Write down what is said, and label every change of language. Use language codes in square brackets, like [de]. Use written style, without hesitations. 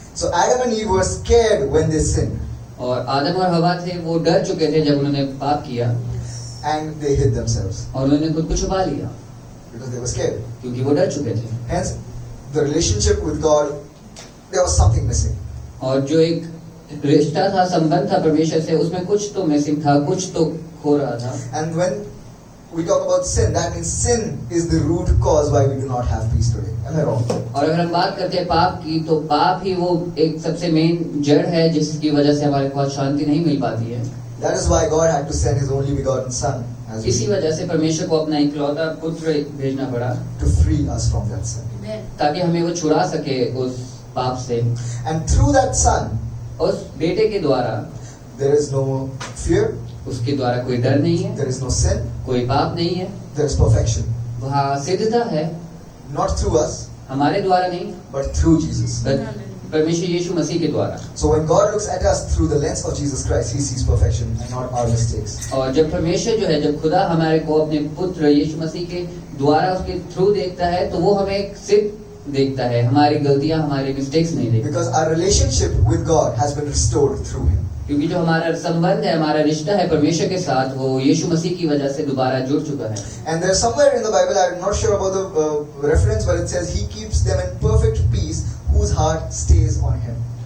[en] So Adam and Eve were scared when they sinned. [hi] और आदम और हवा थे, वो डर चुके थे जब उन्होंने पाप किया [en] And they hid themselves [hi] और उन्होंने खुद को छुपा लिया [en] because they were scared. [hi] क्योंकि वो डर चुके थे। [en] Hence, the relationship with God there was something missing. [hi] और जो एक रिश्ता था, संबंध था परमेश्वर से, उसमें कुछ तो मिसिंग था, कुछ तो खो रहा था. [en] And when we talk about sin, that means sin is the root cause why we do not have peace today. Am I wrong? [hi] और अगर हम बात करते हैं पाप की, तो पाप ही वो एक सबसे मेन जड़ है जिसकी वजह से हमारे पास शांति नहीं मिल पाती है. [en] That is why God had to send His only begotten Son as [hi] इसी वजह से परमेश्वर को अपना इकलौता पुत्र भेजना पड़ा, [en] to free us from that sin. [hi] ताकि हमें वो छुड़ा सके उस पाप से. [en] And through that Son, [hi] उस बेटे के द्वारा, [en] there is no fear, [hi] उसके द्वारा कोई डर नहीं है, [en] there is no sin, [hi] कोई पाप नहीं है, [en] there is perfection. [hi] वहाँ सिद्धता है. [en] Not through us, [hi] हमारे द्वारा नहीं, [en] but through Jesus. [hi] परमेश्वर यीशु मसीह के द्वारा. [en] So when God looks at us through the lens of Jesus Christ, He sees perfection and not our mistakes. [hi] और जब परमेश्वर जो है, जब खुदा हमारे को अपने पुत्र यीशु मसीह के द्वारा उसके थ्रू देखता है, तो वो हमें एक सिर्फ देखता है, हमारी गलतियां, हमारी मिस्टेक्स नहीं देखता. [en] Because our relationship with God has been restored through Him. [hi] क्योंकि जो हमारा संबंध है, हमारा रिश्ता है परमेश्वर के साथ, वो यीशु मसीह की वजह से दोबारा जुड़ चुका है. [en] And there's somewhere in the Bible, I'm not sure about the reference, but it says He keeps them in perfect peace whose heart stays on Him.